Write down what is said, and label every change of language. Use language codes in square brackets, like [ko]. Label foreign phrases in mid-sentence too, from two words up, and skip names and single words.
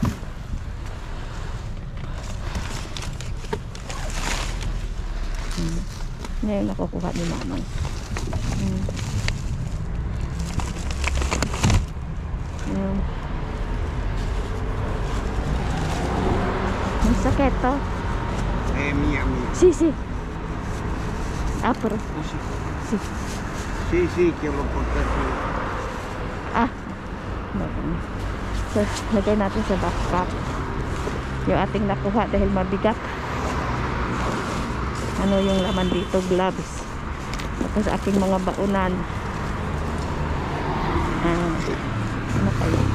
[tl] Ngayon nakukuha ni mamang. May sakit to. [es] Mia. Sí. Ah, pero sí. Sí, que lo portaste. Ah. [tl] So, lagay natin sa backpack yung ating nakuha dahil mabigat. Ano yung laman dito? Gloves. Tapos aking mga baunan. Ano kayo?